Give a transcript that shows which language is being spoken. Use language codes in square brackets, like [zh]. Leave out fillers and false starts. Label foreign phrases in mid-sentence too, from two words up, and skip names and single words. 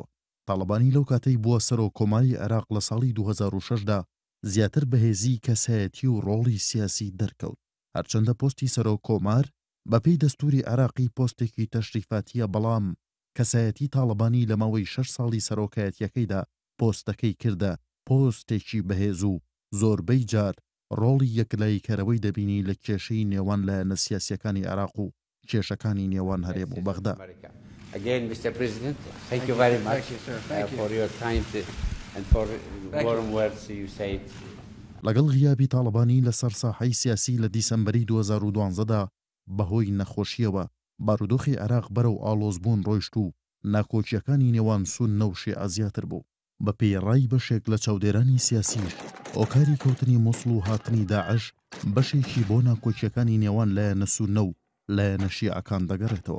[ckb] تاڵەبانی لەو کاتەی بووە سەرۆکۆماری عێراق لە ساڵی 2006دا زیاتر بەهێزی کەسایەتی و ڕۆڵی سیاسی دەرکەوت، هەرچەندە پۆستی سەرۆکۆمار بەپێی دەستوری عێراقی پۆستێکی تەشریفاتیە، بەڵام کەسایەتی تاڵەبانی لە ماوەی 6 ساڵی سەرۆکایەتیەکەیدا پۆستەکەی کردە پۆستێکی بەهێز و زۆربەی جار ڕۆڵی یەکلاییکەرەوەی دەبینی لە کێشەی نێوان لایەنە سیاسیەکانی عێراق و کێشەکانی نێوان هەرێم و بەغدا. [en] Again, Mr. President, thank you very much for your kind and for warm words you said. [ckb] لەگەڵ غیابی تاڵەبانی لەسەر ساحەی سیاسی لە دیسەمبەری 2012دا بەهۆی نەخۆشیەوە بارودۆخی عێراق بەرەو ئاڵۆزبوون ڕۆیشت و ناکۆچیەکانی نێوان سون نەو شیعە زیاتر بوو. بە پێڕای بەشێک لە چاودێرانی سیاسیش ئۆکاری کەوتنی مووسڵ و هاتنی داعش بەشێکی بۆ ناکۆچیەکانی نێوان لایەنە سونە و لایەنە شیعەکان دەگەڕێتەوە.